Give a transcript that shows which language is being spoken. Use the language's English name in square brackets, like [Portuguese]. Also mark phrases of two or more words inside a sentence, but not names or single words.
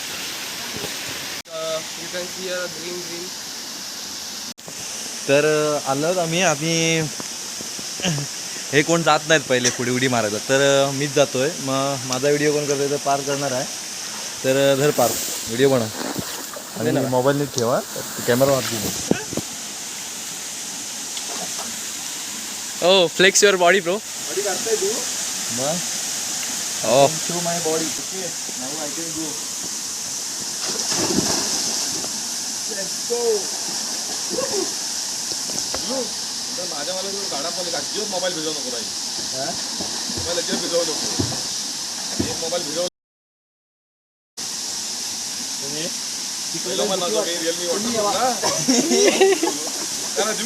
[Marathi] तर आलो आम्ही हे कोण जात नाहीत पहिले पुढे उडी मारायला, तर मीच जातोय. मग माझा व्हिडिओ कोण करतोय तर पार करणार आहे. तर धर पार व्हिडिओ बनव आणि मोबाईल नीट ठेवा, कॅमेरा वापरू. [English] Oh flex your body bro. [Marathi] बॉडी करताय तू मग. [English] Oh, show my body. Okay, now I can go. Let's go. [Marathi] तर माझ्या मला गाडा पण अजिबात मोबाईल भिजवू नको बाई. मोबाईल अजिबात भिजवू नको. एक मोबाईल भिजवू तिकडे मला रिअलमी वाटतो ना राजू.